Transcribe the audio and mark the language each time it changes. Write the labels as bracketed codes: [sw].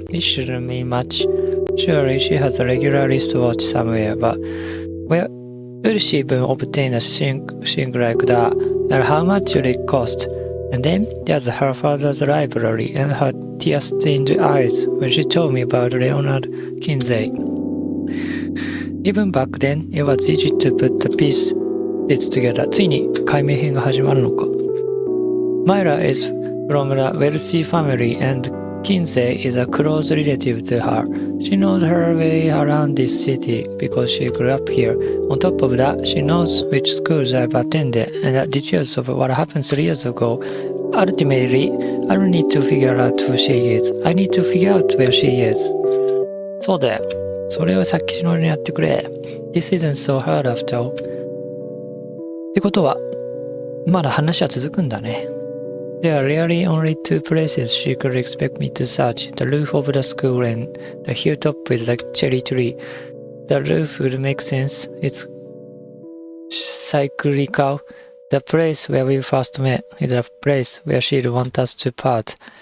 [en] This shouldn't mean much. Surely she has a regular wristwatch somewhere, but where will she even obtain a thing like that? And how much will it cost? And then there's her father's library and her tear-stained eyes when she told me about Leonard Kinsey. Even back then, it was easy to put the pieces together. [ja] ついに解明編が始まるのか。 [en] Myra is from a wealthy family and Kinsey is a close relative to her. She knows her way around this city because she grew up here. On top of that, she knows which schools I've attended and the details of what happened 3 years ago. Ultimately, I don't need to figure out who she is. I need to figure out where she is. [ja] そうだよ。それをさっきのにやってくれ。 [en] This isn't so hard after all. [ja] ってことは、まだ話は続くんだね。 [en] There are really only 2 places she could expect me to search, the roof of the school and the hilltop with the cherry tree. The roof would make sense. It's cyclical. The place where we first met is the place where she'd want us to part.